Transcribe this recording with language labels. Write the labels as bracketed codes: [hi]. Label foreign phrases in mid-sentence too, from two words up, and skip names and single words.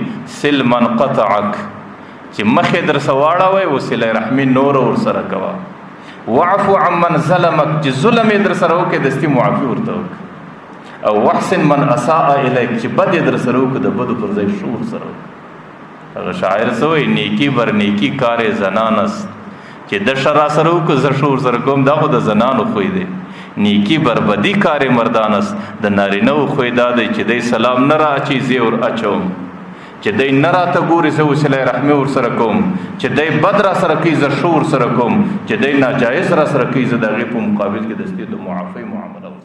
[ar] سل من قطعک، [ps] چې مخې در څه واړوئ وصله رحمي نوره ورسره کوه، [ar] واعفو عمن ظلمک، [ps] چې ظلم یې در سره وکړې دستي معافي ورته وکړه، او [ar] واحسن من اساء الیک، [ps] چې بد یې در سره وکړه د بدو پر ځای ښه ورسره وکړه. هغه شاعر څه وایي؟ [fa] نیکي بر نیکي کار زنان است، [ps] چې د ښه را سره وکړه زه ښه ورسره کوم، دا خو د زنانو خوی دی. [fa] نیکي بر بدي کار مردان است، [ps] د نارینهو خوی دا دی چې دی سلام نه را اچي زه ور اچوم، چې دی نه راته ګوري زه وسیله رحمي ورسره کوم، چې دی بد را سره کوي زه ښه ورسره کوم، چې دی ناجایز را سره کوي زه د هغې په مقابل کې دستي د معافۍ معامله